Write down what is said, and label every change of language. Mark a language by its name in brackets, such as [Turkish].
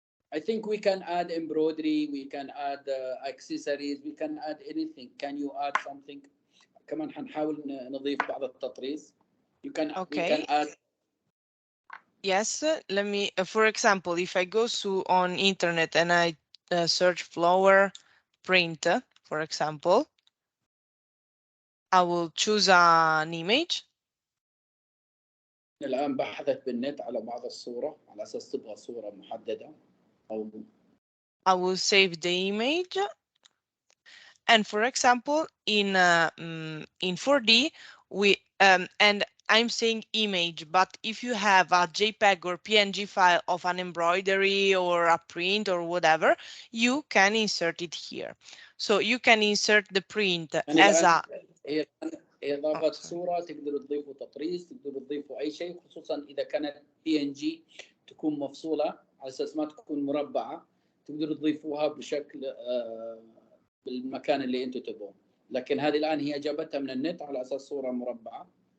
[English] I think we can add embroidery, we can add accessories, we can add anything. Can you add something? [Arabic] كمان حنحاول نضيف بعض التطريز. [English] You can, okay. We can add. Yes, let me, for example, if I go on internet and I search flower print, for example, I will choose an image. [Arabic] الآن بحثت بالنت على بعض الصورة على أساس تبغى صورة محددة أو [English] I will save the image. And for example, in 4D, we and I'm saying image, but if you have a JPEG or PNG file of an embroidery or a print or whatever, you can insert it here. So you can insert the print as a [Arabic] إضافة صورة، تقدروا تضيفوا تطريز، تقدروا تضيفوا أي شيء، خصوصا إذا كانت PNG تكون مفصولة على أساس ما تكون مربعة، تقدروا تضيفوها بشكل بالمكان اللي أنتم تبغون. لكن هذه الآن هي جابتها من النت على أساس صورة مربعة.